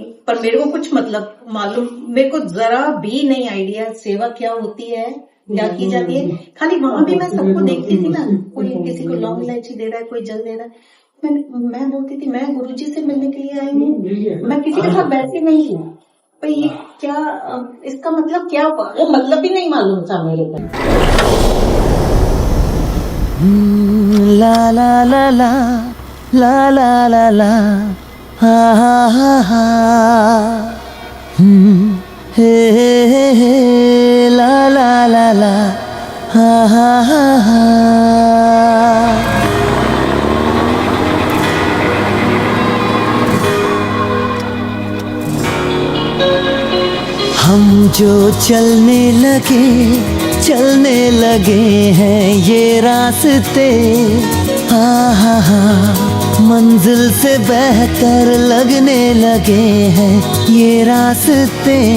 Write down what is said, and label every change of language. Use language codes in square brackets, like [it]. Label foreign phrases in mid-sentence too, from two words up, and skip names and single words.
[hi] पर मेरे को कुछ मतलब मालूम, मेरे को जरा भी नहीं आइडिया सेवा क्या होती है, क्या की जाती है। खाली वहां भी मैं सबको देखती थी ना, कोई किसी को लौंग इलायची दे रहा है, कोई जल दे रहा है। मैं बोलती थी मैं गुरुजी से मिलने के लिए आई हूँ, मैं किसी के साथ बैठती नहीं हूँ। पर ये क्या, इसका मतलब क्या, वो मतलब भी नहीं मालूम था मेरे को। ला ला ला ला ला ला ला ला हा हा हा हा हे हे ला ला ला ला हा हा हा हा। हम जो चलने लगे हैं ये रास्ते, हाँ हाँ हाँ, मंजिल से बेहतर लगने लगे हैं ये रास्ते।